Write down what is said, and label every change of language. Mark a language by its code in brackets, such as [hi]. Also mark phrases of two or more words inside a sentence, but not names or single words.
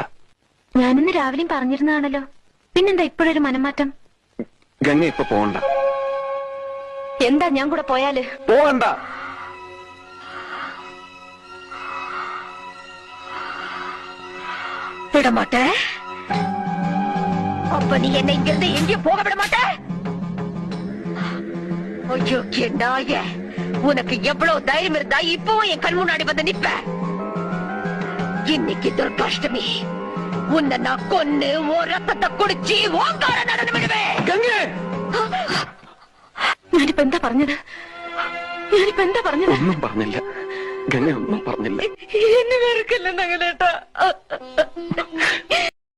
[ml] ഞാനിന്ന് രാവിലെയും പറഞ്ഞിരുന്നതാണല്ലോ. പിന്നെന്താ ഇപ്പോഴൊരു മനംമാറ്റം? ഗംഗ ഇപ്പൊ പോണ്ട. എന്താ ഞാൻ കൂടെ പോയാല്? പോകണ്ട. വിടമാട്ടെ. [ta] அப்ப நீ என்னை இங்கிருந்து எங்கேயும் போக விட மாட்ட. ஐயோ நாய, உனக்கு எவ்வளவு தைரியம் இருந்தா இப்பவும் என் கண் முன்னாடி வந்து நிப்ப. இன்னைக்கு துர்காஷ்டமி. உன்னை நான் கொன்னு உன் ரத்தத்தை குடிச்சு ஓங்கார நடனம் விடுவேன். [ml] ഞാനിപ്പോ എന്താ പറഞ്ഞത്? ഒന്നും പറഞ്ഞില്ല ഗംഗ, ഒന്നും പറഞ്ഞില്ല. എന്നെ വെറുക്കല്ലേ നഗലേട്ടാ.